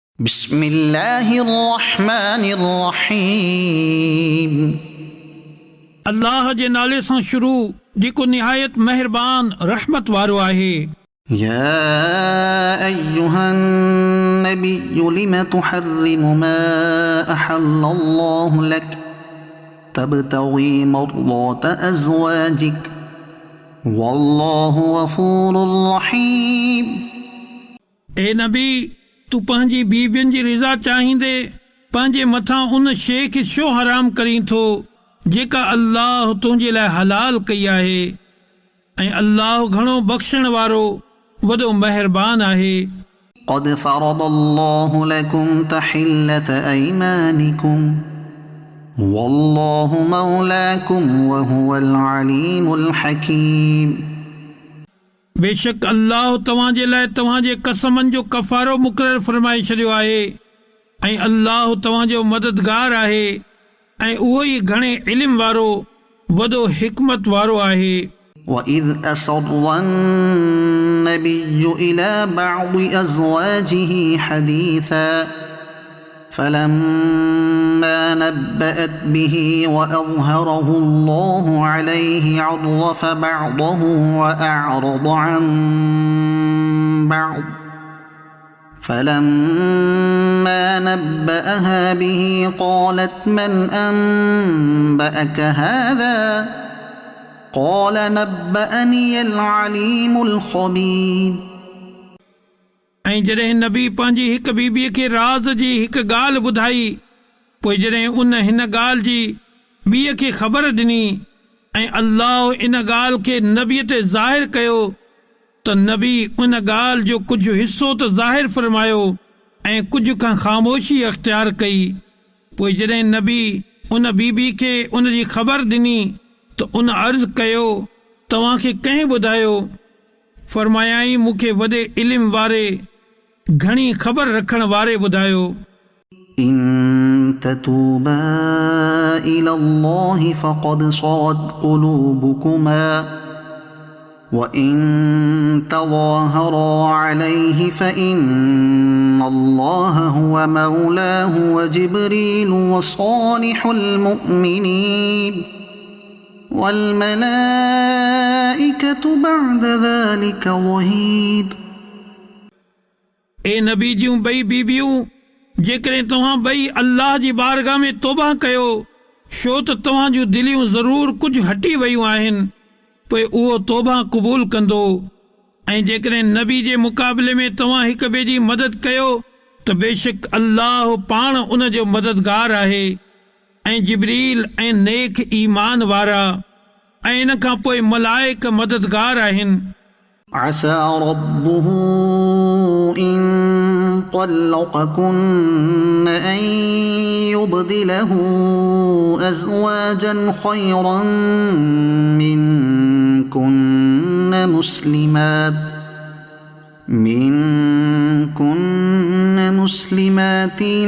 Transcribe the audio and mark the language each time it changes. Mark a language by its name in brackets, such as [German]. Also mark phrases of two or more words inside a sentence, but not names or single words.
[Arabic] بسم الله الرحمن الرحيم [Sindhi] अल्लाह जे नाले सां शुरू जेको निहायत मेहरबान रहमत वारो आहे। [Arabic] يا أيها النبي لم تحرم ما أحل الله لك تبتغي مرضات أزواجك والله غفور رحيم। [Sindhi] ए नबी तू पंहिंजी बीवियुनि जी रिज़ा चाहींदे पंहिंजे मथां उन शइ खे छो हराम करीं थो जेका अल्लाह तुंहिंजे लाइ हलाल कई आहे ऐं अल्लाह घणो बख़्शण वारो वॾो महिरबान आहे। [Arabic] قد فرض الله لكم تحلة أيمانكم والله مولاكم وهو العليم الحكيم। [Sindhi] बेशक अल्लाह तव्हांजे लाइ तव्हांजे कसमनि जो कफ़ारो मुक़ररु फ़रमाए छॾियो आहे ऐं अल्लाह तव्हांजो मददगार आहे ऐं उहो ई घणे इल्म वारो वॾो हिकमत वारो आहे। [Arabic] وإذ أسر النبي إلى بعض أزواجه حديثا فلما نبأت به وأظهره الله عليه عرف بعضه وأعرض عن بعض فلما نبأها به قالت من أنبأك هذا قال نبأني العليم الخبير। [Sindhi] ऐं जॾहिं नबी पंहिंजी हिक बीबीअ खे राज़ जी हिक ॻाल्हि ॿुधाई पोइ जॾहिं उन हिन ॻाल्हि जी ॿीअ खे ख़बर ॾिनी ऐं अल्लाह इन ॻाल्हि खे नबीअ ते ज़ाहिर कयो त नबी उन ॻाल्हि जो कुझु हिसो त ज़ाहिर फ़रमायो ऐं कुझु खां ख़ामोशी अख़्तियार कई। पोइ जॾहिं नबी उन बीबी खे उन जी ख़बर ॾिनी त उन अर्ज़ु कयो तव्हांखे कंहिं ॿुधायो? फ़रमायाईं मूंखे वॾे इल्म वारे घणी ख़बर रखण वारे ॿुधायो। [Arabic] إن تتوبا إلى الله فقد صغت قلوبكما وإن تظاهرا عليه فإن الله هو مولاه وجبريل وصالح المؤمنين والملائكة بعد ذلك ظهير। [Sindhi] ए नबी जूं ॿई बीबियूं जेकॾहिं तव्हां ॿई अल्लाह जी बारगाह में तौबा कयो छो त तव्हां जूं दिलियूं ज़रूरु कुझु हटी वयूं आहिनि पोइ उहो तौबा क़बूल कंदो ऐं जेकॾहिं नबी जे मुक़ाबले में तव्हां हिक ॿिए जी मदद कयो त बेशक अल्लाह पाण उन जो मददगार आहे ऐं जिब्रील ऐं नेक ईमान वारा ऐं इन खां पोइ मलाइक मददगार आहिनि। [Arabic] عسى ربه إن طلقكن أن يبدله أزواجا خيرا منكن مسلمات